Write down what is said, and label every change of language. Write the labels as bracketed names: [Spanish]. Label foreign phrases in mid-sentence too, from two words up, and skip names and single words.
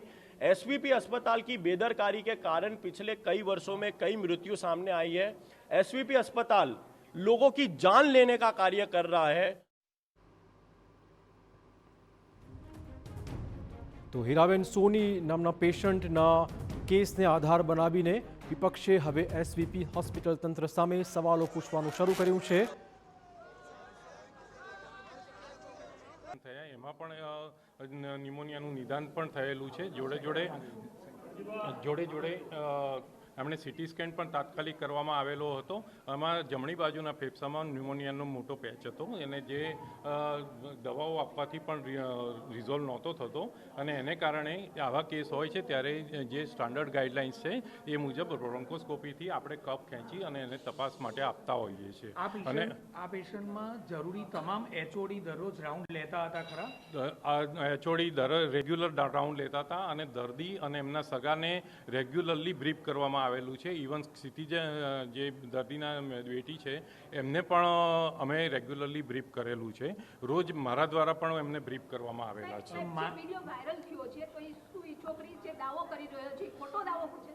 [Hindi] एसवीपी अस्पताल की बेदरकारी के कारण पिछले कई वर्षों में कई मृत्यु सामने आई है। एसवीपी अस्पताल लोगों की जान लेने का कार्य कर रहा है। [Gujarati] તો હીરાબેન સોની નામના પેશંટના કેસને આધાર બનાવીને વિપક્ષે હવે એસવીપી હોસ્પિટલ તંત્ર સામે સવાલો પૂછવાનું શરૂ કર્યું છે। એમાં પણ ન્યૂમોનિયાનું નિદાન પણ થયેલું છે। જોડે જોડે એમણે [English] CT scan [Gujarati] પણ તાત્કાલિક કરવામાં આવેલો હતો। એમાં જમણી બાજુના ફેફસામાં ન્યૂમોનિયાનો મોટો પેચ હતો, એને જે દવાઓ આપવાથી પણ રિઝોલ્વ નહોતો થતો, અને એને કારણે આવા કેસ હોય છે ત્યારે જે [English] standard guidelines [Gujarati] છે એ મુજબ બ્રોંકોસ્કોપીથી આપણે કફ ખેંચી અને એને તપાસ માટે આપતા હોઈએ છે। અને આ પેશંટમાં જરૂરી તમામ એચઓડી દરરોજ રાઉન્ડ લેતા હતા ખરા? એચઓડી [English] regular round [Gujarati] લેતા હતા, અને દર્દી અને એમના સગાને [English] regularly brief [Gujarati] કરવામાં આવેલું છે। ઇવન સ્થિતિ જે દર્દીના બેટી છે એમને પણ અમે [English] regularly brief [Gujarati] કરેલું છે। રોજ મારા દ્વારા પણ એમને બ્રીફ કરવામાં આવેલા છે। [English] video viral [Gujarati] થયો છે તો એ છોકરી જે દાવો કરી રહ્યો છે ખોટો દાવો છે?